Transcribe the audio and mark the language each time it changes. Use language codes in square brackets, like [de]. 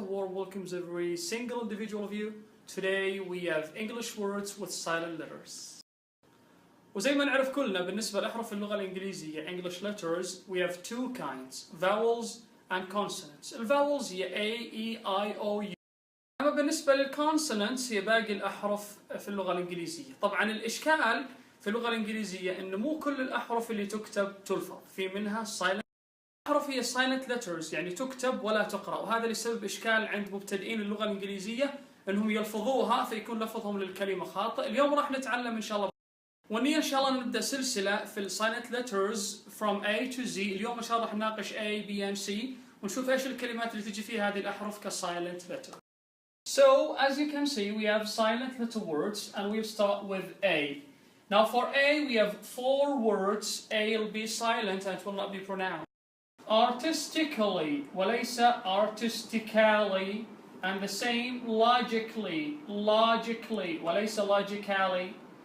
[en] Warm welcomes every single individual of you. Today we have English words with silent letters. [ar] وزي ما نعرف كلنا بالنسبة لأحرف اللغة الإنجليزية [en] English letters we have two kinds, vowels and consonants. [ar] الفاولز هي A, E, I, O, U. أما بالنسبة للكونسونانتس هي باقي الأحرف في اللغة الإنجليزية. طبعا الإشكال في اللغة الإنجليزية إنه مو كل الأحرف اللي تكتب تلفظ، في منها silent. الأحرف هي silent letters يعني تكتب ولا تقرأ، وهذا اللي يسبب إشكال عند مبتدئين اللغة الإنجليزية إنهم يلفظوها فيكون لفظهم للكلمة خاطئ. اليوم راح نتعلم إن شاء الله، والنية إن شاء الله نبدأ سلسلة في silent letters [en] from A to Z. [ar] اليوم إن شاء الله راح نناقش A, B and C ونشوف إيش الكلمات اللي تجي فيها هذه الأحرف كsilent letter. [en] So as you can see we have silent letter words and we'll start with A. Now for A we have 4 words. A will be silent and it will not be pronounced. Artistically [ar] وليس [en] artistically, and the same logically وليس logically.